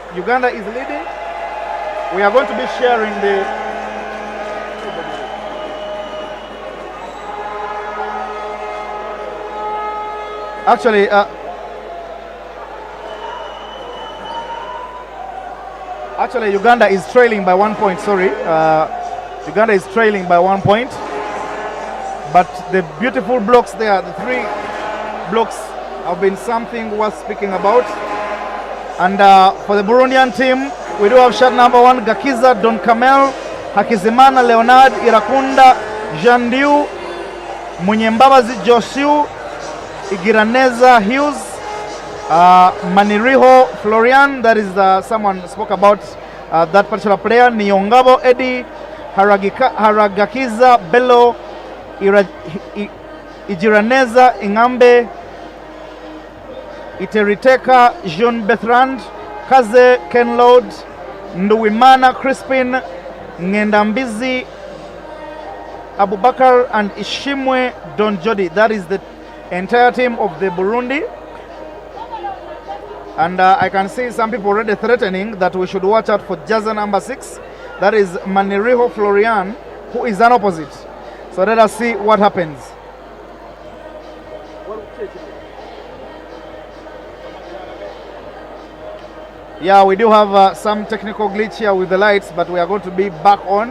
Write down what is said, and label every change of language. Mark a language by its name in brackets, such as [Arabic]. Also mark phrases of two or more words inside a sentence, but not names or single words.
[English] We are going to be sharing the Actually, Uganda is trailing by 1 point. Sorry, Uganda is trailing by 1 point. But the beautiful blocks there, the 3 blocks, have been something worth speaking about. And for the Burundian team, we do have shot number 1, Gakiza, Don Kamel, Hakizimana, Leonard, Irakunda, Jandiu, Munyembabazi, Josiu, Igiraneza, Hughes, Maniriho, Florian, that is someone spoke about that particular player, Niongabo, Eddie, Haragakiza, Bello, Igiraneza, Ingambe, Iteriteka, Jean Bertrand, Kaze, Ken Lord, Nduwimana, Crispin, Ngendambizi, Abubakar, and Ishimwe Don Jody. That is the entire team of the Burundi. And I can see some people already threatening that we should watch out for jersey number 6. That is Maniriho Florian, who is an opposite. So let us see what happens. Yeah, we do have some technical glitch here with the lights, but we are going to be back on.